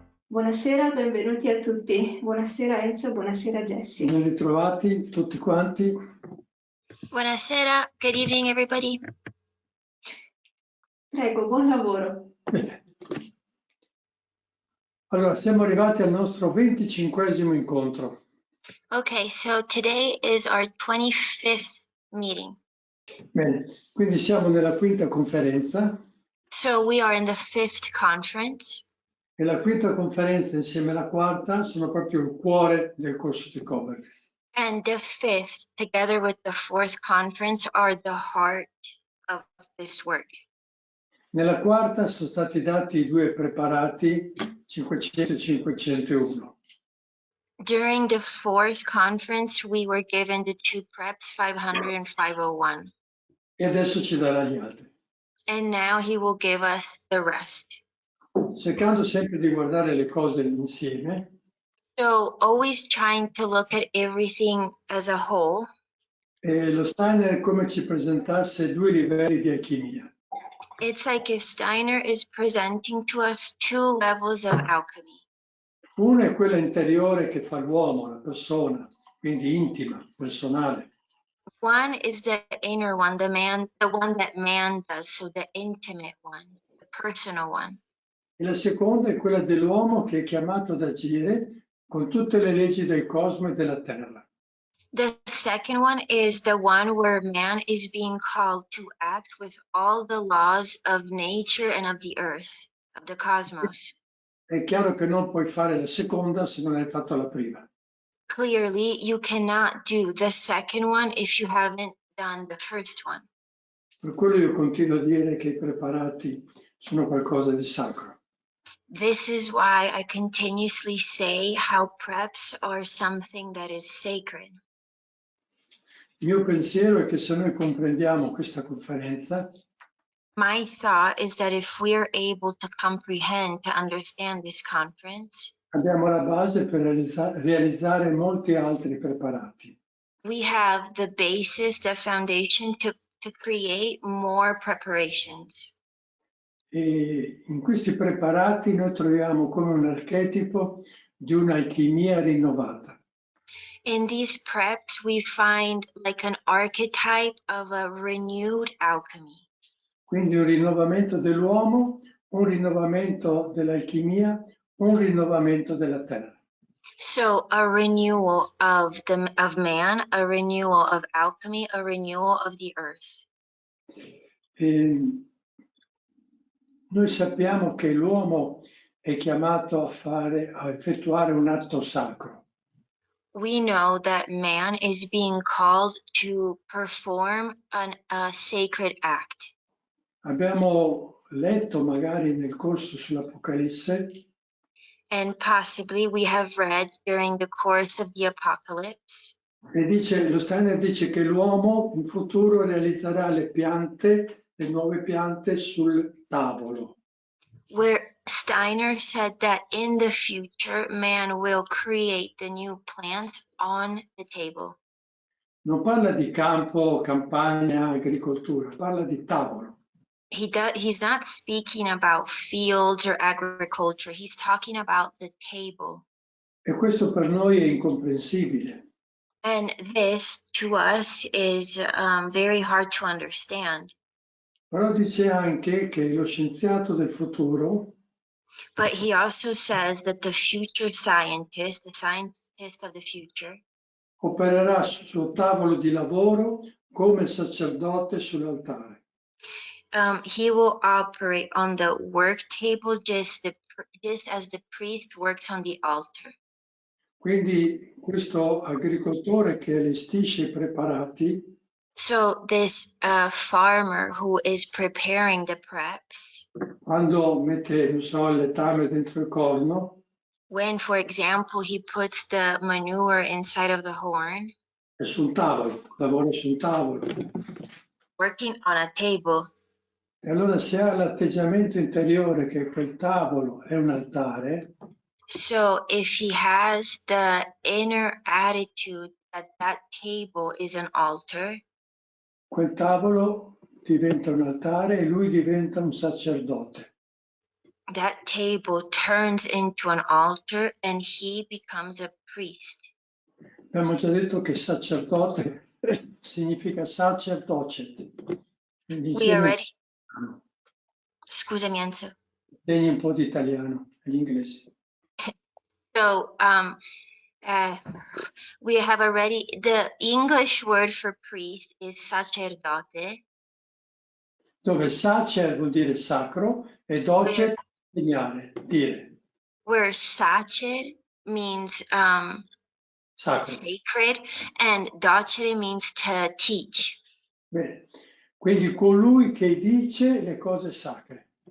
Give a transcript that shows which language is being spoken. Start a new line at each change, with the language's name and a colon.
Italian: Buonasera, benvenuti a tutti. Buonasera Enzo, buonasera Jessie. Ben ritrovati tutti quanti. Buonasera,
English: good evening everybody.
Italian: Prego, buon lavoro. Bene. Allora, siamo arrivati al nostro 25esimo incontro.
English: Okay, so today is our 25th meeting.
Italian: Bene, quindi siamo nella quinta conferenza
English: So we are in the 5th conference,
Italian: e la quinta conferenza insieme alla quarta sono proprio il cuore del corso di Koberwitz.
English: and the 5th, together with the 4th conference, are the heart of this work.
Italian: Nella quarta sono stati dati i due preparati 500 e 501.
English: During the 4th conference, we were given the two preps, 500 and 501.
Italian: E adesso ci darà gli altri.
English: And now he will give us the rest.
Italian: Cercando sempre di guardare le cose insieme,
English: So always trying to look at everything as a whole.
Italian: e lo Steiner è come ci presentasse due livelli di alchimia.
English: It's like if Steiner is presenting to us two levels of alchemy.
Italian: Uno è quella interiore che fa l'uomo, la persona, quindi intima, personale.
English: One is the inner one, the one that man does, so the intimate one, the personal one.
Italian: E la seconda è quella dell'uomo che è chiamato ad agire con tutte le leggi del cosmo e della terra.
English: The second one is the one where man is being called to act with all the laws of nature and of the earth, of the cosmos.
Italian: È chiaro che non puoi fare la seconda se non hai fatto la prima.
English: Clearly, you cannot do the second one if you haven't done the first one.
Italian: Per quello io continuo a dire che i preparati sono qualcosa di sacro.
English: This is why I continuously say how preps are something that is sacred.
Italian: Il mio pensiero è che se noi comprendiamo questa conferenza,
English: My thought is that if we are able to comprehend, to understand this conference,
Italian: abbiamo la base per realizzare molti altri preparati.
English: we have the basis, the foundation to create more preparations.
Italian: E in questi preparati noi troviamo come un archetipo di un'alchimia rinnovata.
English: In these preps, we find like an archetype of a renewed alchemy.
Italian: Quindi un rinnovamento dell'uomo, un rinnovamento dell'alchimia, un rinnovamento della terra.
English: So a renewal of man, a renewal of alchemy, a renewal of the earth.
Italian: E noi sappiamo che l'uomo è chiamato a effettuare un atto sacro.
English: We know that man is being called to perform a sacred act.
Italian: Abbiamo letto magari nel corso sull'Apocalisse
English: And possibly we have read during the course of the Apocalypse.
Italian: e lo Steiner dice che l'uomo in futuro realizzerà le nuove piante sul tavolo.
English: Where Steiner said that in the future, man will create the new plant on the table.
Italian: Non parla di campo, campagna, agricoltura, parla di tavolo.
English: He's not speaking about fields or agriculture. He's talking about the table.
Italian: E questo per noi è incomprensibile.
English: And this to us is very hard to understand.
Italian: Però dice anche che lo scienziato del futuro
English: But he also says that the future scientist, the scientist of the future,
Italian: opererà sul suo tavolo di lavoro come sacerdote sull'altare.
English: he will operate on the work table just as the priest works on the altar.
Italian: Quindi questo agricoltore che allestisce i preparati
English: So this farmer who is preparing the preps,
Italian: quando mette, non so, il letame dentro il corno,
English: when, for example, he puts the manure inside of the horn,
Italian: è sul tavolo, lavora sul tavolo.
English: working on a table.
Italian: E allora se ha l'atteggiamento interiore che quel tavolo è un altare,
English: So if he has the inner attitude that that table is an altar,
Italian: quel tavolo diventa un altare e lui diventa un sacerdote.
English: that table turns into an altar and he becomes a priest.
Italian: Abbiamo già detto che sacerdote significa sacerdocet. Quindi
English: We
Italian: insegna
English: already,
Italian: scusami
English: Enzo.
Italian: un po' di italiano e l'inglese.
English: So we have already, the English word for priest is sacerdote,
Italian: Dove sacer vuol dire sacro e docet insegnare, dire.
English: where sacer means
Italian: Sacro.
English: sacred and docere means to teach.
Italian: Bene. Quindi colui che dice le cose sacre.